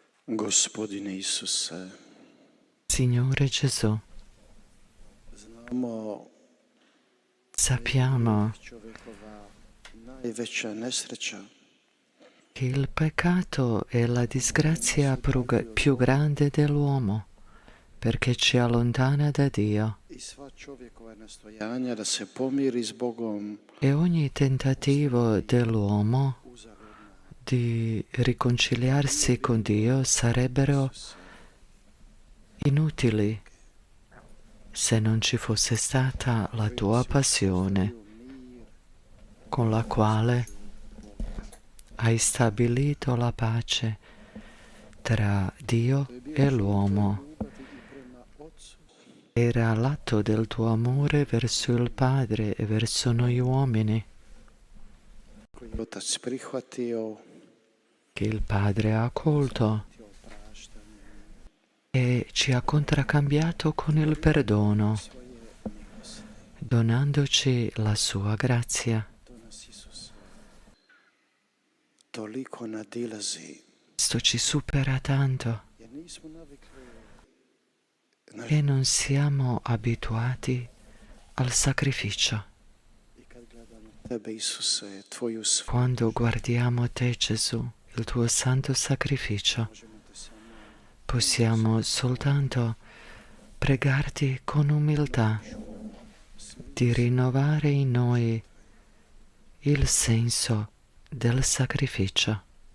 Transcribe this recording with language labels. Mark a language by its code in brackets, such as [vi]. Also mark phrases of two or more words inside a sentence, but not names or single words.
[hr] Gospodine Isuse, [it] Signore Gesù, [hr] znamo [it] sappiamo [hr] čovjekova najveća nesreća [it] che il peccato è la disgrazia più grande dell'uomo, perché ci allontana da Dio. [hr] i sva čovjekova nastojanja da se pomiri s Bogom [it] E ogni tentativo dell'uomo di riconciliarsi con Dio sarebbero inutili se non ci fosse stata la tua passione, con la quale hai stabilito la pace tra Dio e l'uomo. Era l'atto del tuo amore verso il Padre e verso noi uomini [hr] koji je Otac prihvatio [it] che il Padre ha accolto e ci ha contraccambiato con il perdono, donandoci la sua grazia. [hr] to nas Isus toliko nadilazi [it] Questo ci supera tanto [hr] jer nismo navikli [it] e non siamo abituati al sacrificio. [hr] i kad gledamo tebe Isuse, tvoju svu, [it] Quando guardiamo te, Gesù, il tuo santo sacrificio, [hr] možemo te samo [it] possiamo soltanto pregarti con umiltà di rinnovare in noi il senso del sacrificio.